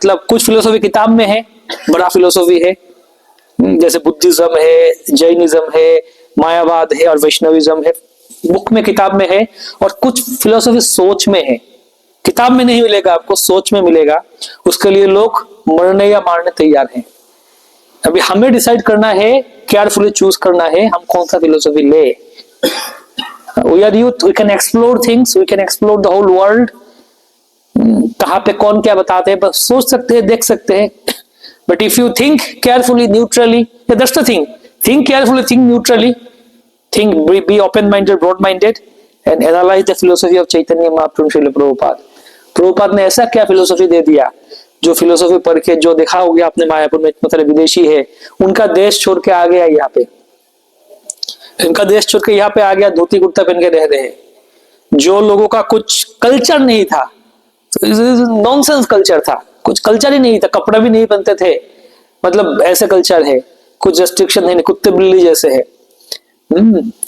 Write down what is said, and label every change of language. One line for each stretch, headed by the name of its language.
Hindi: मतलब कुछ फिलोसॉफी किताब में है, बड़ा फिलोसॉफी है, जैसे बुद्धिज्म है, जैनिज्म है, मायावाद है और वैष्णविज्म है, बुक में किताब में है। और कुछ फिलोसॉफी सोच में है, किताब में नहीं मिलेगा आपको, सोच में मिलेगा। उसके लिए लोग मरने या मारने तैयार हैं। अभी हमें डिसाइड करना है, केयरफुली चूज करना है, हम कौन सा फिलोसॉफी ले।
English: We are youth, we can explore things, we can explore the whole world.
Hindi: कहाँ पे कौन क्या बताते हैं, बस सोच सकते हैं, देख सकते हैं।
English: But if you think carefully, neutrally, yeah, that's the thing. Think carefully, think neutrally, be open-minded, broad-minded, and analyze the philosophy of Chaitanya Mahaprabhu Srila Prabhupada.
Hindi: Prabhupada ने ऐसा क्या फिलोसॉफी दे दिया, जो फिलोसॉफी पढ़ के जो देखा हो गया आपने मायापुर में, मतलब विदेशी है, उनका देश छोड़ के आ गया यहाँ पे, इनका देश छोड़ के यहाँ पे आ गया, धोती कुर्ता पहन के रह रहे हैं। जो लोगों का कुछ कल्चर नहीं था, नॉनसेंस कल्चर था, कुछ कल्चर ही नहीं था, कपड़ा भी नहीं पहनते थे, मतलब ऐसे कल्चर है, कुछ रेस्ट्रिक्शन है, कुत्ते बिल्ली जैसे है।